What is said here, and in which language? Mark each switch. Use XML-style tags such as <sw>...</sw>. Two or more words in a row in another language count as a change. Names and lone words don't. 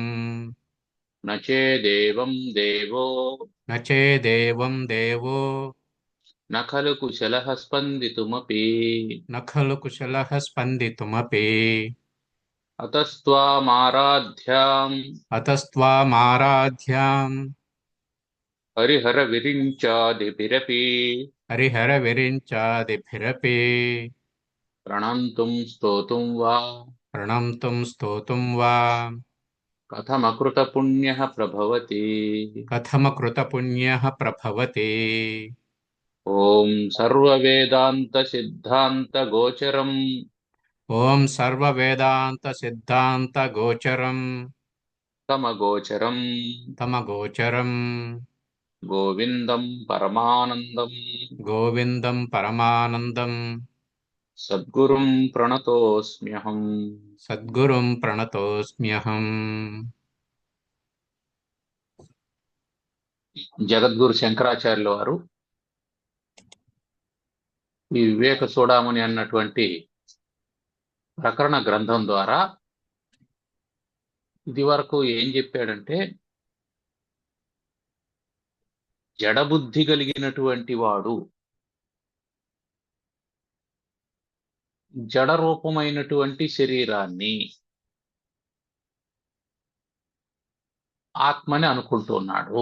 <sa>న చేదేవం దేవో न चेदेवं देवो న ఖలు కుశలః స్పందితుమపి न खलु कुशलः स्पन्दितुमपि అతస్త్వామారాధ్యాం अतस्त्वामाराध्याम् హరిహర విరించాదిభిరపి हरिहरविरिञ्चादिभिरपि ప్రణంతుం స్తోతుం వా प्रणम्तुं स्तोतुं वा కథమకృత పుణ్యః ప్రభవతి. कथमकृतपुण्यः प्रभवति। ఓం సర్వవేదాంత సిద్ధాంత గోచరం ॐ सर्ववेदान्तसिद्धान्तगोचरम् తమగోచరం तमगोचरम् గోవిందం పరమానందం गोविन्दं परमानन्दं సద్గురుం ప్రణతోస్మ్యహం. सद्गुरुं प्रणतोऽस्म्यहम्।</sa> <te>జగద్గురు శంకరాచార్యుల వారు ఈ వివేక చూడామణి అన్నటువంటి ప్రకరణ గ్రంథం ద్వారా ఇది వరకు ఏం చెప్పాడంటే, జడబుద్ధి కలిగినటువంటి వాడు జడ రూపమైనటువంటి శరీరాన్ని ఆత్మని అనుకుంటున్నాడు.</te>